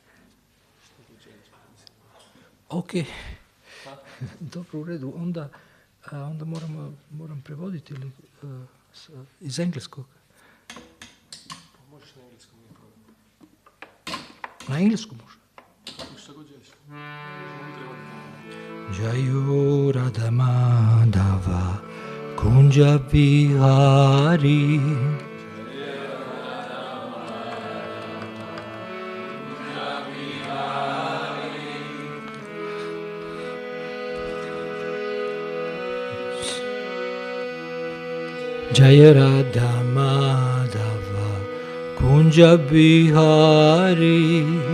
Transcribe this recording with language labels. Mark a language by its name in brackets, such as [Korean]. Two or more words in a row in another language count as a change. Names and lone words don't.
[Serbian] Ok. Dobro, u redu. Onda moram prevoditi ili, iz engleskog. Pa možeš na engleskom, nije problem. Na engleskom može. Šta god želiš. [Bangla] জয় রাধা মাধব কুঞ্জ বিহারী জয় রাধা মাধব কুঞ্জ বিহারী